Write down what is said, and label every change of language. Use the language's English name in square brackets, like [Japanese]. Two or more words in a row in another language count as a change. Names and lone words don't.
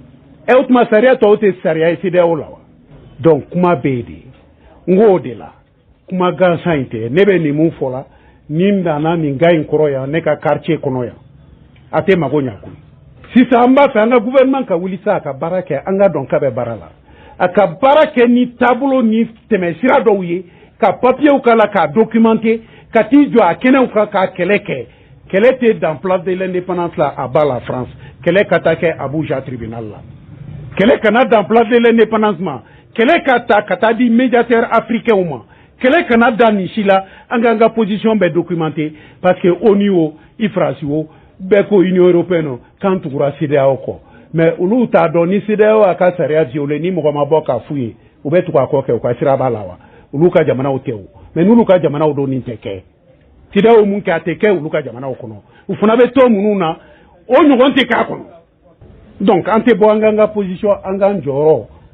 [Bambara] o tuma sariya tɔw tɛ sariya ye CEDEAO la wa donc kuma bɛ yen de n k'o de la kuma gansan in tɛ ne bɛ nin mun fɔ la ni n nana nin ga in kɔrɔ yan ne ka quartier kɔnɔ yan a tɛ mago ɲa koyi sisan an b'a fɛ an ka gouvernement ka wuli sa a ka baara kɛ an ka dɔn k'a bɛ baara la a ka baara kɛ ni taabolo ni tɛmɛsira dɔw ye ka papiyew k'a la k'a documenter ka t'i jɔ a kɛnɛw kan k'a kɛlɛ kɛ kɛlɛ tɛ [French] dans place de [Bambara] l'indépendance la [French] à bas la France [Bambara] kɛlɛ ka taa kɛ Abuja tribunal la kɛlɛ kana [French] dans place de l'indépendance [Bambara] ma kɛlɛ ka taa di [French] médiateur africain [Bambara] ma kɛlɛ kana da nin si la an k'an ka position bɛɛ documenter [French] parce que [Bambara] ONU o IFRAS o bɛɛ ko Union européenne k'an tugura CEDEAO kɔ mais olu t'a dɔn ni CEDEAO a ka sariya violer ni mɔgɔ ma bɔ k'a f'u ye u bɛ tugu a kɔ kɛ u ka sira b'a la wa olu ka jamanaw tɛ o mais n'olu ka jamanaw don nin tɛ kɛ CEDEAO mun kɛ a tɛ kɛ olu ka jamanaw kɔnɔ u fana bɛ to minnu na o ɲɔgɔn tɛ k'a kɔnɔ donc an tɛ bɔ an k'an ka position an k'an jɔyɔrɔ